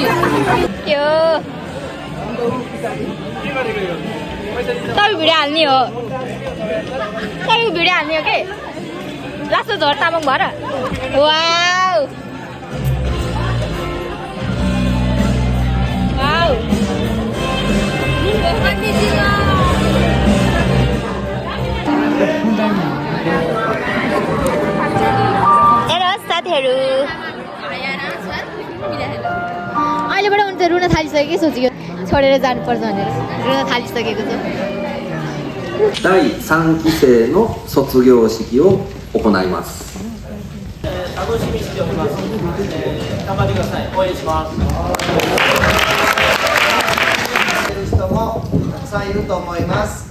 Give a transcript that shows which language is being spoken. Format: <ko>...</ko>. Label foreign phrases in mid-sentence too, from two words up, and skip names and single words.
<ne>यो तपाईँ भिडियो हाल्ने हो तपाईँ भिडियो हाल्ने हो के लास्ट झर तामाङ भएर वाउ वाउ हेर्नुहोस् साथीहरू अहिलेबाट उनी त रुन थालिसक्यो कि सोचेको छोडेर जानुपर्छ भनेर रुन थालिसकेको छ।</ne> <ja>第3期生の卒業式を行います。楽しみにしております。頑張ってください。応援します。人もたくさんいると思います。</ja>